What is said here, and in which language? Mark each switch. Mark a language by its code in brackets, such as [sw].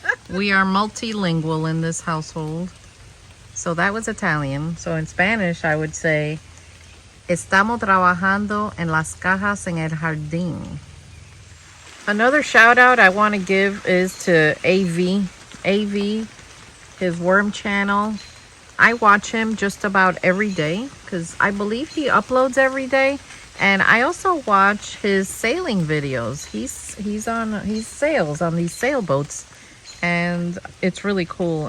[en] We are multilingual in this household. So that was Italian. So in Spanish, I would say, [es] estamos trabajando en las cajas en el jardín. [en] Another shout out I want to give is to AV. AV, his worm channel. I watch him just about every day because I believe he uploads every day. And I also watch his sailing videos. He sails on these sailboats, and it's really cool.